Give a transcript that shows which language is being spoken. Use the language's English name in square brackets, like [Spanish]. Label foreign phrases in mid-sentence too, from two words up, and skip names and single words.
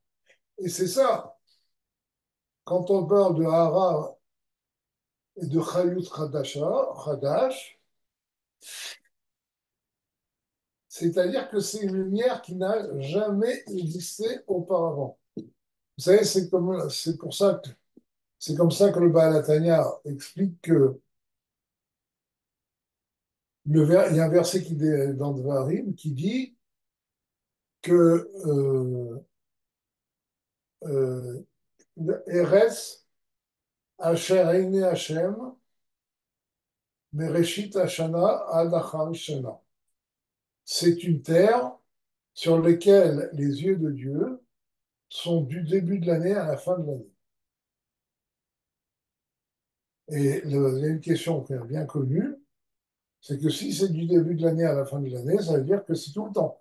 [French] Et c'est ça, quand on parle de Hara et de [Hebrew] חיות חדש, [French] c'est-à-dire que c'est une lumière qui n'a jamais existé auparavant. Vous savez, c'est comme ça que le Baal HaTanya explique que il y a un verset dans Dvarim qui dit que euh, [Hebrew] ארץ אשר עיני השם מראשית השנה עד אחרית שנה. [French] C'est une terre sur laquelle les yeux de Dieu sont du début de l'année à la fin de l'année. Et il y a une question qui est bien connue, c'est que si c'est du début de l'année à la fin de l'année, ça veut dire que c'est tout le temps.